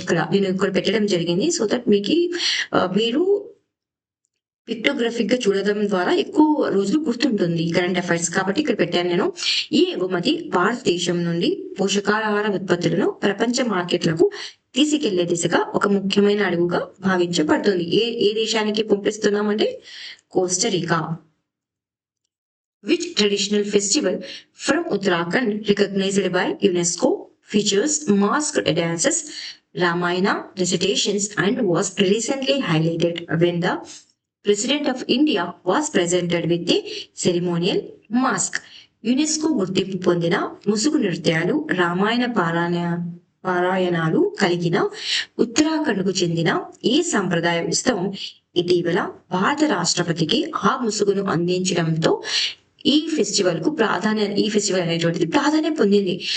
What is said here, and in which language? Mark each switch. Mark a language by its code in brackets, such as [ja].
[te] ఇక్కడ నేను ఇక్కడ పెట్టడం జరిగింది సో దట్ మీరు పిక్టోగ్రఫిక్ గా చూడడం ద్వారా ఎక్కువ రోజులు గుర్తుంటుంది కరెంట్ అఫైర్స్. కాబట్టి ఇక్కడ పెట్టాను నేను. ఈ ఎగుమతి భారతదేశం నుండి పోషకాహార ఉత్పత్తులను ప్రపంచ మార్కెట్లకు తీసుకెళ్లే దిశగా ఒక ముఖ్యమైన అడుగుగా భావించబడుతుంది. ఏ దేశానికి పంపిస్తున్నామంటే Costa Rica. [en] Which traditional festival from Uttarakhand recognized by UNESCO features masked dances, Ramayana recitations and was recently highlighted when the President of India was presented with a ceremonial mask. [te] UNESCO గుర్తింపు పొందిన ముసుగు నృత్యాలు, రామాయణ పారాయణాలు కలిగిన ఉత్తరాఖండ్ కు చెందిన ఈ సంప్రదాయ ఉత్సవం ఇటీవల భారత రాష్ట్రపతికి ఆ ముసుగును అందించడంతో ఈ ఫెస్టివల్ అనేటువంటిది ప్రాధాన్యం పొందింది.